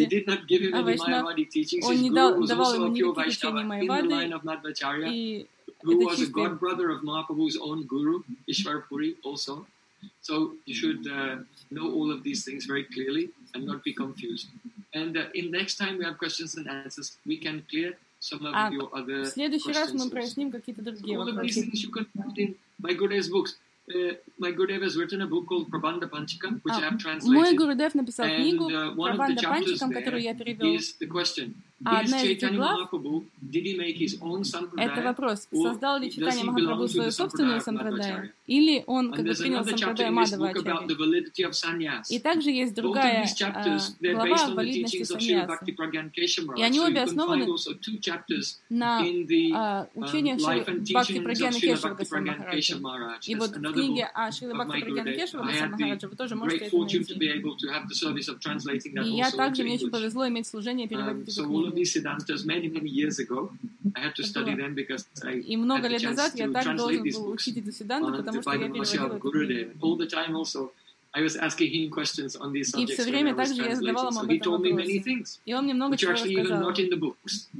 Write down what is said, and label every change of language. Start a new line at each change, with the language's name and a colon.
English: He did not give him any Mayavadi teachings. His guru was also a pure Vaishnava in the line of Madhvacharya, who was
Russian: чистый.
English: A godbrother of Mahaprabhu's own guru, Ishwarapuri also. So you should know all of these things very clearly and not be confused. And in next time we have questions and answers, we can clear some of your other questions.
Russian: В следующий раз мы проясним какие-то другие вопросы.
English: All of these things you can find in my Gurudev's books. My Gurudev has written a book called Prabandha Panchakam, which I have translated.
Russian: Мой Гурудев написал книгу Прабандха Панчакам, которую я перевел.
English: Is the question. Is Chaitanya Mahaprabhu, did he make his own Sampradaya?
Russian: Это вопрос. Создал ли Чайтанья Махапрабху свою собственную Сампрадаю? Или он как бы принял Сампрадаю Мадхавачарья? И также есть другая глава о валидности Саньяса. И они обе основаны на учениях Шри Бхакти Прагьяна Кешава Госвами Махараджа. И вот в книге о Шри Бхакти Прагьяна Кешава Госвами Махараджа вы тоже можете это найти. И я также, мне очень повезло иметь служение переводить эту книгу.
English: All of these Siddhantas many years ago. I had to study them because I had the chance to translate these books on the Vaidhamasya of Gurudev. All the time also, I was asking him questions on these subjects when I was translating. So he told me many things, which are actually even not in the books.